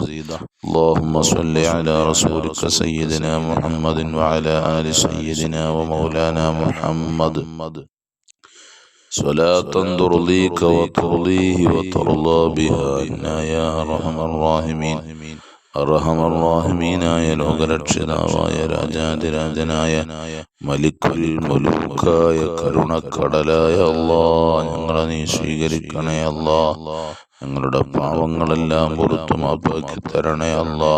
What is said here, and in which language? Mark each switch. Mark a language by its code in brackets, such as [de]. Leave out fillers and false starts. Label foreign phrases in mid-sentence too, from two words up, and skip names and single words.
[ar] اللهم صل على رسولك سيدنا محمد وعلى آل سيدنا ومولانا محمد صلاة ترضيك وترضيه وترضى بها إنا يا أرحم الراحمين. [ml] അർഹമർറാഹിമീനായ ലോകരക്ഷിതാവായ രാജാതിരാജനായ മലിക്കുൽ മുലൂക്കായ കരുണക്കടലായ അല്ലാഹ്, ഞങ്ങളെ നീ സ്വീകരിക്കണേ അല്ലാഹ്. ഞങ്ങളുടെ പാവങ്ങളെല്ലാം പുറത്തു മാപ്പാക്കി തരണേ അല്ലാഹ്.